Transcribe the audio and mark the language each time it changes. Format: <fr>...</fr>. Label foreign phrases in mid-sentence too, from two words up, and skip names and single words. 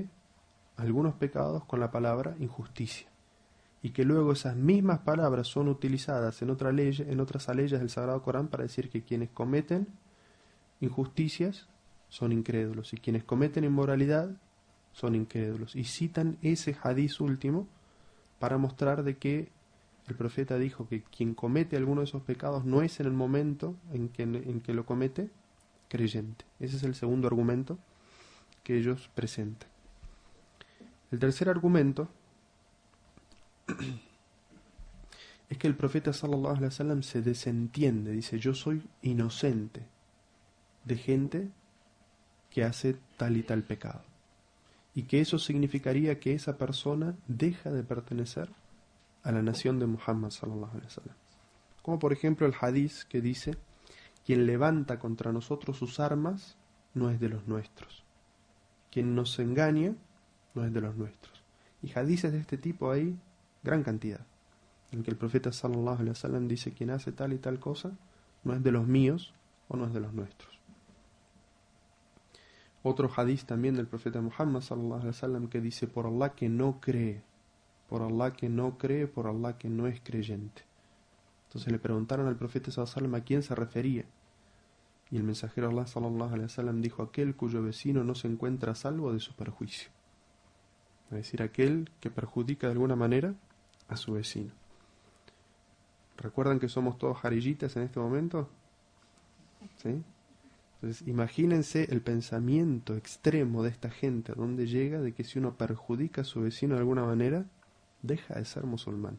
<es>algunos pecados con la palabra injusticia, y que luego esas mismas palabras son utilizadas en otras leyes del Sagrado Corán para decir que quienes cometen injusticias son incrédulos y quienes cometen inmoralidad son incrédulos, y citan ese hadiz último para mostrar de que el profeta dijo que quien comete alguno de esos pecados no es en el momento en que lo comete creyente. Ese es el segundo argumento que ellos presentan. El tercer argumento es que el profeta</es> <ar>صلى الله عليه وسلم</ar> <es>se desentiende, dice: yo soy inocente de gente que hace tal y tal pecado, y que eso significaría que esa persona deja de pertenecer a la nación de Muhammad sallallahu alaihi wasallam. Como por ejemplo el hadiz que dice: quien levanta contra nosotros sus armas no es de los nuestros, quien nos engaña no es de los nuestros. Y hadices de este tipo hay gran cantidad, en que el profeta</es> <ar>صلى الله عليه وسلم</ar> <es>dice: quien hace tal y tal cosa no es de los míos o no es de los nuestros. Otro hadiz también del profeta Muhammad</es> <ar>صلى الله عليه وسلم</ar> <es>que dice: por Allah que no cree, por Allah que no cree, por Allah que no es creyente. Entonces le preguntaron al profeta</es> <ar>صلى الله عليه وسلم</ar> <es>a quién se refería, y el mensajero de Allah</es> <ar>صلى الله عليه وسلم</ar> <es>dijo: aquel cuyo vecino no se encuentra a salvo de su perjuicio, es decir, aquel que perjudica de alguna manera a su vecino. ¿Recuerdan que somos todos jarillitas en este momento? ¿Sí? Entonces imagínense el pensamiento extremo de esta gente, a donde llega de que si uno perjudica a su vecino de alguna manera, deja de ser musulmán.</es>